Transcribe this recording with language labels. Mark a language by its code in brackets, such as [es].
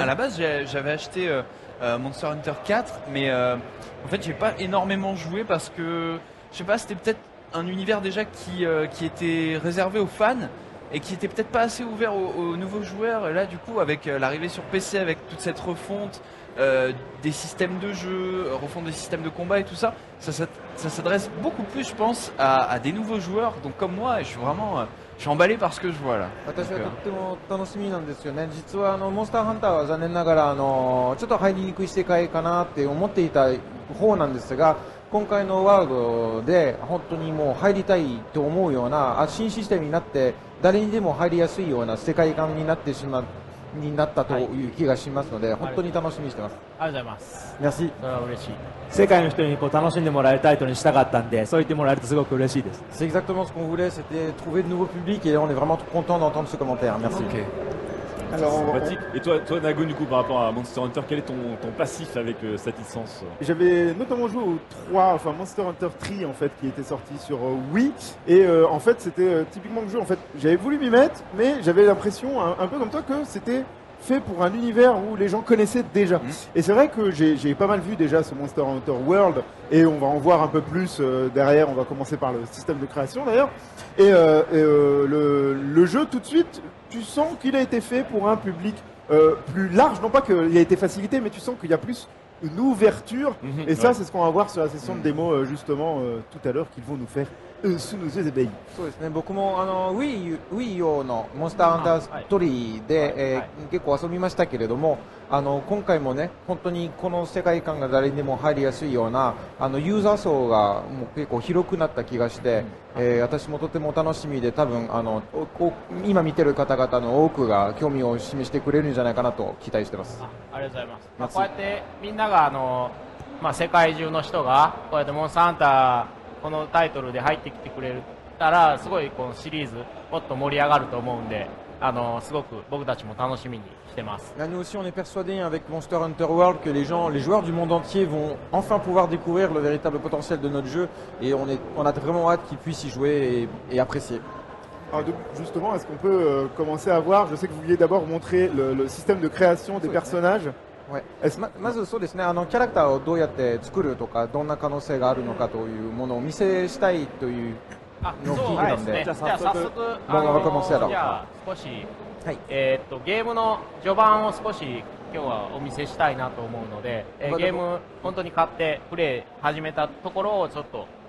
[fr] À la base j'avais acheté Monster Hunter 4, mais en fait j'ai pas énormément joué parce que je sais pas, c'était peut-être un univers déjà qui était réservé aux fans et qui était peut-être pas assez ouvert aux nouveaux joueurs. Et là du coup avec l'arrivée sur PC, avec toute cette refonte des systèmes de jeu, refonte des systèmes de combat et tout ça, ça s'adresse beaucoup plus je pense à des nouveaux joueurs, donc comme moi, et je suis emballé par ce que je vois là. [ja] 私はとっても楽しみなんですよね。実はモンスターハンターは残念ながらちょっと入りにくい世界かなって思っていた方なんですが、今回のワールドで本当にもう入りたいと思うような新システムになって誰にでも入りやすいような世界観になってしまっになったという気がしますので、本当に楽しみにしてます。ありがとうございます。 [fr] Merci. [ja] それは嬉しい。世界の人にこう楽しんでもらえるタイトルにしたかったんで、そう言ってもらえるとすごく嬉しいです。 [fr] C'est exactement ce qu'on voulait, c'était trouver de nouveaux publics et on est vraiment content d'entendre ce commentaire. Merci. Ok. Alors, Sympathique. Et toi, Nago, du coup, par rapport à Monster Hunter, quel est ton passif avec cette licence? j'avais notamment joué au 3, enfin Monster Hunter 3 en fait, qui était sorti sur Wii. Et en fait, c'était typiquement le jeu. En fait, j'avais voulu m'y mettre, mais j'avais l'impression, un peu comme toi, que c'était fait pour un univers où les gens connaissaient déjà. Et c'est vrai que j'ai pas mal vu déjà ce Monster Hunter World, et on va en voir un peu plus derrière. On va commencer par le système de création d'ailleurs. Et le jeu, tout de suite, tu sens qu'il a été fait pour un public plus large. Non pas qu'il a été facilité, mais tu sens qu'il y a plus une ouverture. Et ça, c'est ce qu'on va voir sur la session de démo justement tout à l'heure, qu'ils vont nous faire sous nos yeux ébahis. [ja] そうですね、僕もWii U のモンスターハンター3で、結構遊びましたけれども、今回もね、本当にこの世界観が誰にでも入りやすいようなユーザー層がもう結構広くなった気がして、私もとても楽しみで、多分今見てる方々の多くが興味を示してくれるんじゃないかなと期待してます。ありがとうございます。こうやってみんなが世界中の人がこうやってモンスターハンターこのタイトルで入ってきてくれたら、すごいこのシリーズもっと盛り上がると思うんで、すごく僕たちも楽しみにしてます。 [fr] Nous aussi, on est persuadés avec Monster Hunter World que les joueurs du monde entier vont enfin pouvoir découvrir le véritable potentiel de notre jeu, et on a vraiment hâte qu'ils puissent y jouer et apprécier. Alors justement, est-ce qu'on peut commencer à voir, je sais que vous vouliez d'abord montrer le système de création des personnages. [ja] はい、まずそうですね、キャラクターをどうやって作るとか、どんな可能性があるのかというものをお見せしたいというのを聞いてたんで、じゃあ早速じゃあ少し、はい、ゲームの序盤を少し今日はお見せしたいなと思うので、ゲーム本当に買ってプレイ始めたところをちょっと。